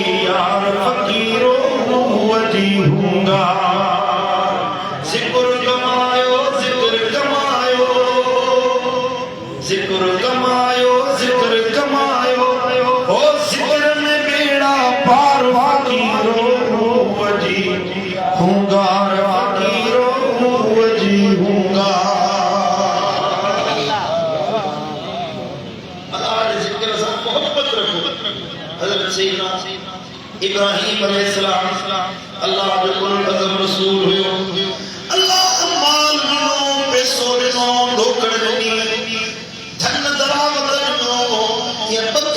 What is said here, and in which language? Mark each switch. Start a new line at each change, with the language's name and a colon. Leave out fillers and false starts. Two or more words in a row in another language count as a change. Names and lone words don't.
Sindhi: यार फकीरो वजी हूँगा जिक्र कमायो जिक्र कमायो जिक्र कमायो जिक्र कमायो ओ जिक्र में बेड़ा पार फकीरो वजी हूँगा फकीरो वजी हूँगा
Arabic: إبراهيم عليه السلام
Sindhi: अल्लाह जो कुल अज़म रसूल हुयो अल्लाह माल दिनो पैसो दिनो ढोकड़ दिनी धन दरावत दिनो ये